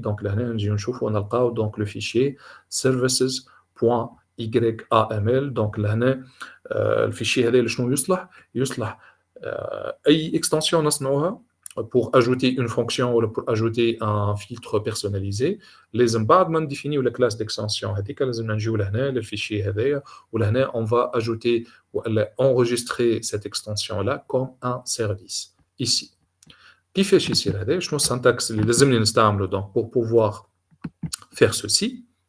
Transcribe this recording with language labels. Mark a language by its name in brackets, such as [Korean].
[Arabic] دونك لهنا نجيو نشوفوا نلقاو دونك لو فيشي services.yml. دونك لهنا الفيشي هذا شنو يصلح اي اكستنسيون نصنعوها [French] pour ajouter une fonction ou pour ajouter un filtre personnalisé. لازم بعد ما نديفينيو la classe d'extension هذيك [Arabic] لازم نجيو لهنا للفيشي هذايا [French] ولهنا on va ajouter ou enregistrer cette extension là comme un service ici. [Arabic] كيفاش يصير هذا؟ شنو السنتاكس اللي لازمني نستعمله donc [French] pour pouvoir faire ceci.